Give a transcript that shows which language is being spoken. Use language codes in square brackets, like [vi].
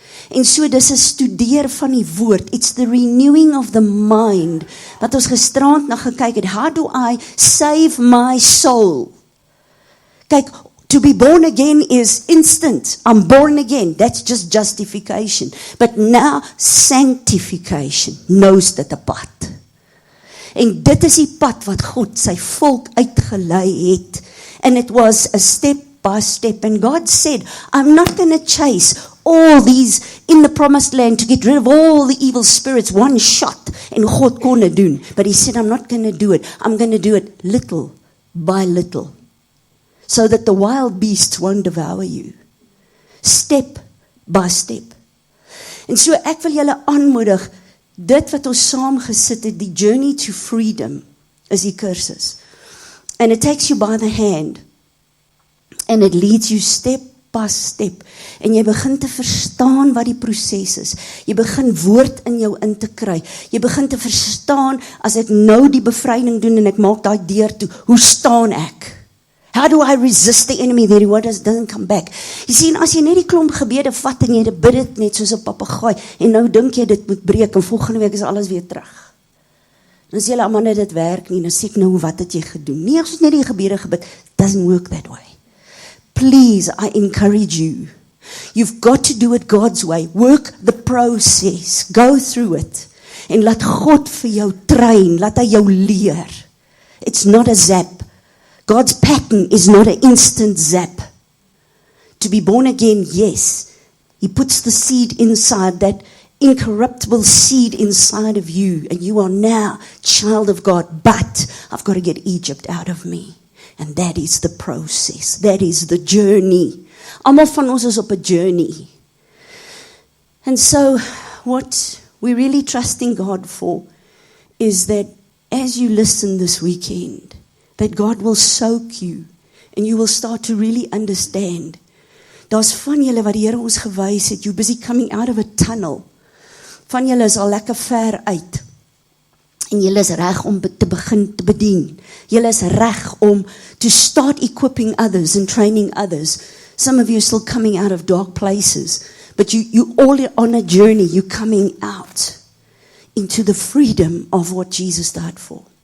[af] En so dis 'n studeer van die woord, [en] it's the renewing of the mind, [af] wat ons gisterand na gekyk het, [en] how do I save my soul? Kyk, to be born again is instant. I'm born again. That's just justification. But now sanctification knows [af] dit 'n pad. En dit is die pad wat God sy volk uitgelei het. [en] And it was a step by step. And God said, I'm not going to chase all these in the promised land to get rid of all the evil spirits one shot. [af] En God kon dit doen. [en] But he said, I'm not going to do it. I'm going to do it little by little. So that the wild beasts won't devour you. Step by step. [af] En so ek wil julle aanmoedig, dit wat ons saam gesit het, die [en] journey to freedom, [af] is die kursus. [en] And it takes you by the hand. And it leads you step by step. [af] En jy begin te verstaan wat die proses is. Jy begin woord in jou in te kry. Jy begin te verstaan, as ek nou die bevryding doen en ek maak daai deur toe, hoe staan ek? [en] How do I resist the enemy that he doesn't come back? [af] Jy sien, as jy net die klomp gebede vat en jy bid dit net soos 'n papegaai, en nou dink jy dit moet breek, en volgende week is alles weer terug. Dan sê hulle, man, dit werk nie, dan sê ek nou, wat het jy gedoen? Nee, as ons net die gebede gebid, [en] doesn't work that way. Please, I encourage you. You've got to do it God's way. Work the process. Go through it. [af] En laat God vir jou train, laat hy jou leer. [en] It's not a zap. God's pattern is not an instant zap. To be born again, yes. He puts the seed inside, that incorruptible seed inside of you, and you are now child of God. But I've got to get Egypt out of me. And that is the process. That is the journey. [af] Almal van ons is op 'n journey. [en] And so what we're really trusting God for is that as you listen this weekend, that God will soak you and you will start to really understand. [af] Daar's van julle wat die Here ons gewys het, [en] you're busy coming out of a tunnel. [af] Van julle is al lekker ver uit. En julle is reg om te begin te bedien. Julle is reg om [en] to start equipping others and training others. Some of you are still coming out of dark places, but you all on a journey, you're coming out into the freedom of what Jesus died for.